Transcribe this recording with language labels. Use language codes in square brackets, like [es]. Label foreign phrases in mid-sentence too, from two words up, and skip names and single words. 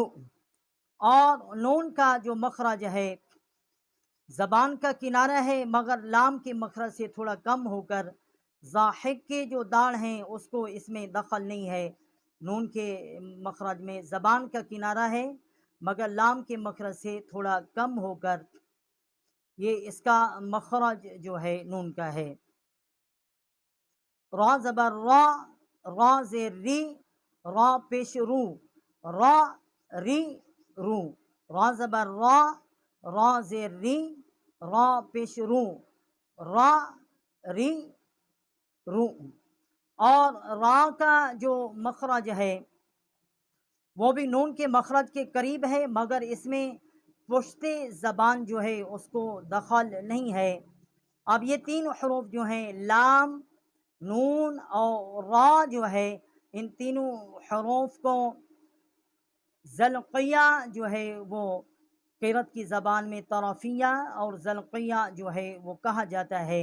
[ur] اور نون کا جو مخرج ہے زبان کا کنارہ ہے مگر لام کے مخرج سے تھوڑا کم ہو کر ضاحک کے جو داڑھ ہیں اس کو اس میں دخل نہیں ہے۔ نون کے مخرج میں زبان کا کنارہ ہے مگر لام کے مخرج سے تھوڑا کم ہو کر یہ اس کا مخرج جو ہے نون کا ہے۔ را زبر را، را زیر ری، را پیش رو، را ری رو۔ را زبر را، را زیر ری، را پیش رو، را ری رو۔ اور را کا جو مخرج ہے وہ بھی نون کے مخرج کے قریب ہے مگر اس میں پشت زبان جو ہے اس کو دخل نہیں ہے۔ اب یہ تین حروف جو ہیں لام، نون اور را جو ہے ان تینوں حروف کو ذلقیہ جو ہے وہ قرت کی زبان میں طرفیہ اور ذلقیہ جو ہے وہ کہا جاتا ہے۔